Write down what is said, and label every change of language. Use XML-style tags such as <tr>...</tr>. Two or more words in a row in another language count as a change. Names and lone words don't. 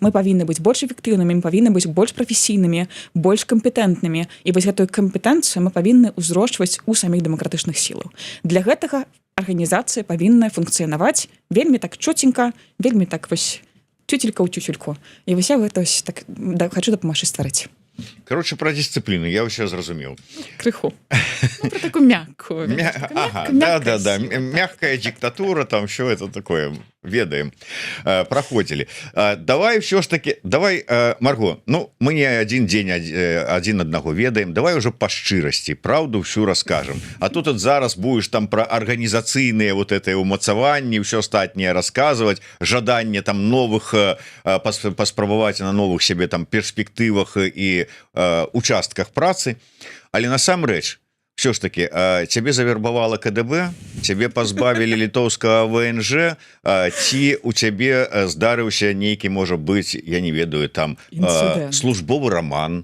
<be>Мы павінны быць больш эфектыўнымі, мы павінны быць больш прафесійнымі, больш кампетэнтнымі. І вось гэтую кампетэнцыю мы павінны ўзрошчваць у саміх дэмакратычных сілаў. Для гэтага арганізацыя павінна функцыянаваць вельмі так чотенька, вельмі так вось</be> <ru>тютелька ў тютельку.</ru> <be>І вось я гэта так хачу дапамагчы стварыць.</be> <ru>Короче, про дисциплину</ru> <be>я ўсё зразумеў. Крыху.</be> <ru>Про такую</ru> <be>мяккую. Да.</be> <ru>Мягкая диктатура, там что это такое, ведаем, проходили. Давай все ж таки, Марго, ну, мы не один день один одного ведаем, давай уже по шчырасці, правду всю расскажем.</ru> <be>А тут вот зараз будешь там про организацыйныя вот это умацаванні, все астатняе рассказывать, жаданне там новых, паспрабаваць на новых себе там перспектывах и участках працы, але насамрэч</be> <ru>все ж таки</ru> <be>цябе завербавала КДБ, цябе пазбавілі літоўскага ВНЖ, ці у цябе здарыўся нейкі, можа быць, я не ведаю, там службовы роман.</be>